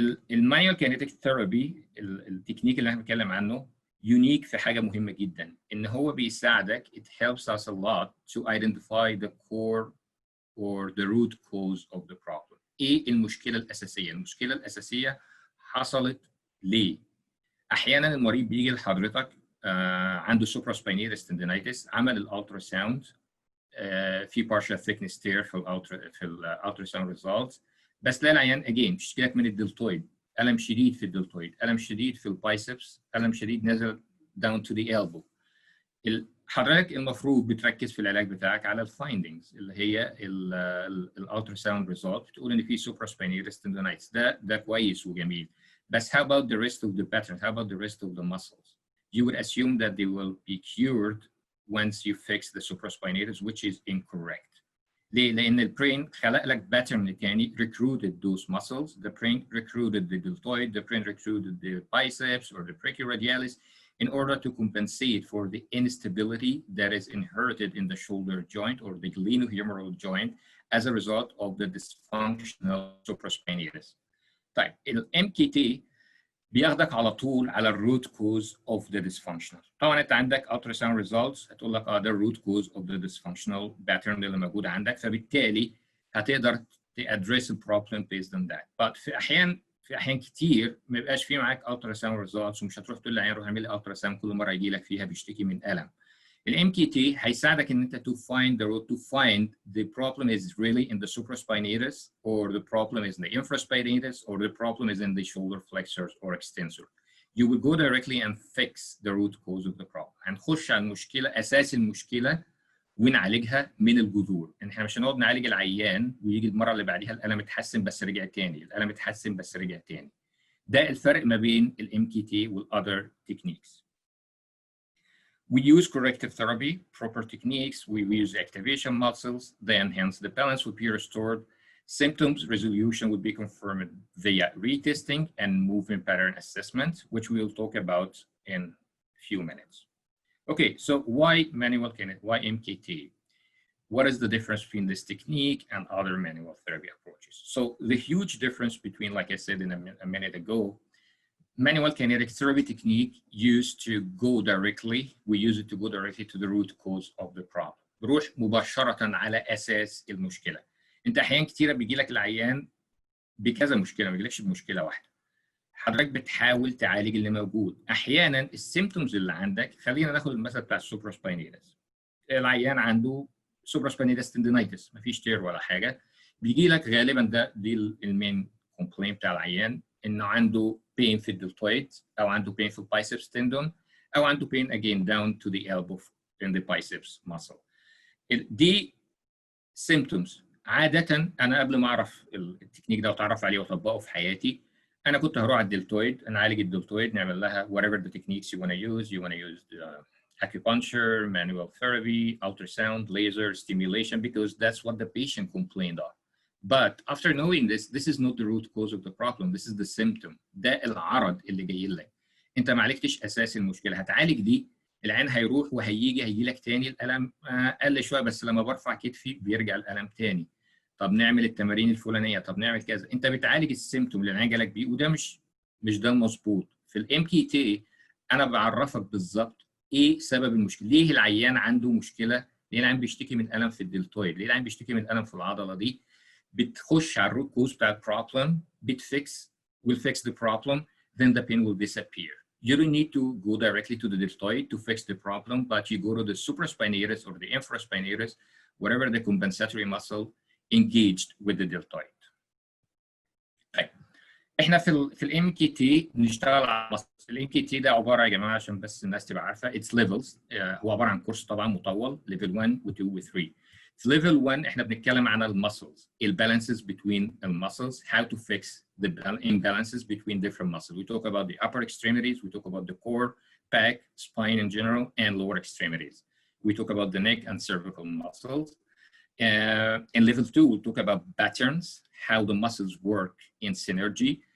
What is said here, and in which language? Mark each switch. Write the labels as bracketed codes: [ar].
[ar] المانيوال كينيتيك ثيرابي، التكنيك اللي احنا بنتكلم عنه، يونيك في حاجه مهمه جدا، ان هو بيساعدك [en] it helps us a lot to identify the core or the root cause of the problem. [ar] ايه المشكله الاساسيه؟ المشكله الاساسيه حصلت ليه؟ احيانا المريض بيجي لحضرتك عنده supraspinatus tendinitis، عمل الالترا ساوند، في partial thickness tear في الالترا ساوند results، بس لا العيان اجين بيشتكي لك من الدلتويد، الم شديد في الدلتويد، الم شديد في البايسبس، الم شديد نزل [en] down to the elbow. [ar] حضرتك المفروض بتركز في العلاج بتاعك على الفايندنجز اللي هي الالترا ساوند ريزولت، بتقول ان في supraspinatus tendinitis، ده كويس وجميل، بس [en] how about the rest of the patterns? How about the rest of the muscles? You would assume that they will be cured once you fix the supraspinatus, which is incorrect. [ar] ليه؟ لأن البرين خلق لك باترن تاني [en] recruited those muscles. The brain recruited the deltoid, the brain recruited the biceps or the brachioradialis. in order to compensate for the instability that is inherited in the shoulder joint or the glenohumeral joint as a result of the dysfunctional supraspinatus. [ar] طيب ال MKT بياخدك على طول على الروت كوز اوف ذا dysfunctional. طبعا انت عندك ultrasound results هتقول لك ده الروت كوز اوف ذا dysfunctional pattern اللي موجود عندك، فبالتالي هتقدر تادريس البروبلم based on that. but في احيان كتير ما يبقاش في معاك ultrasound results ومش هتروح تقول للعيان روح اعمل لي ultrasound كل مره يجي لك فيها بيشتكي من الم. الام كي تي هيساعدك ان انت [en] to find the root to find the problem is really in the supraspinatus or the problem is in the infraspinatus or the problem is in the shoulder flexors or extensor. You will go directly and fix the root cause of the problem. [ar] هنخش على المشكله، اساس المشكله ونعالجها من الجذور. احنا مش هنقعد نعالج العيان ويجي المره اللي بعديها الالم اتحسن بس رجع تاني، الالم اتحسن بس رجع تاني. ده الفرق ما بين الام كي تي والother techniques. [en] We use corrective therapy, proper techniques. We use activation muscles. Then, hence, the balance will be restored. Symptoms resolution would be confirmed via retesting and movement pattern assessment, which we will talk about in a few minutes. Okay, so why manual kinetic? Why MKT? What is the difference between this technique and other manual therapy approaches? So the huge difference between, like I said a minute ago, manual kinetic therapy technique used to go directly, we use it to go directly to the root cause of the problem. [ar] بروح مباشرة على أساس المشكلة. أنت أحيان كتيرة بيجي لك العيان بكذا مشكلة، ما بيجيلكش بمشكلة واحدة. حضرتك بتحاول تعالج اللي موجود. أحيانا السيمتومز اللي عندك، خلينا ناخد المثل بتاع السوبراسباينيتس. العيان عنده سوبراسباينيتس تندينيتس، مفيش تير ولا حاجة. بيجي لك غالبا دي المين كومبلين بتاع العيان، إنه عنده pain في الدلتويد أو عنده pain في البايسبس تندون أو عنده pain [en] again down to the elbow in the biceps muscle. [ar] دي symptoms. عادة أنا قبل ما أعرف التكنيك ده وأتعرف عليه وأطبقه في حياتي، أنا كنت هروح على الدلتويد، نعالج الدلتويد، نعمل لها [en] whatever the techniques you want to use. You want to use acupuncture, manual therapy, ultrasound, laser, stimulation, because that's what the patient complained of. But after knowing this is not the root cause of the problem. This is the symptom. [ar] ده العرض اللي جاي لك. أنت ما عالجتش أساس المشكلة. هتعالج دي، العين هيروح وهيجي لك تاني الألم قل شوية، بس لما برفع كتفي بيرجع الألم تاني. طب نعمل التمارين الفلانية، طب نعمل كذا. أنت بتعالج السيمتوم اللي العين جالك بيه، وده مش ده المظبوط. في الام كي تي أنا بعرفك بالظبط إيه سبب المشكلة. ليه العيان عنده مشكلة؟ ليه العيان بيشتكي من ألم في الدلتويد؟ ليه العيان بيشتكي من ألم في العضلة دي؟ بتخش على الروت كوز بتاع البروبلم، [en] will fix the problem, then the pain will disappear. You don't need to go directly to the deltoid to fix the problem, but you go to the supraspinatus or the infraspinatus, whatever the compensatory muscle engaged with the deltoid. [ar] طيب احنا في الام كي تي بنشتغل على الام كي تي. ده عباره يا جماعه عشان بس الناس تبقى عارفه اتس ليفلز. هو عباره عن كورس طبعا مطول، ليفل 1 و2 و3. في ليفل 1 احنا بنتكلم عن المسلز، البالانسز [en] between the muscles, how to fix the imbalances between different muscles. We talk about the upper extremities, we talk about the core, back, spine in general, and lower extremities. We talk about the neck and cervical muscles. In level 2, we'll talk about patterns, how the muscles work in synergy.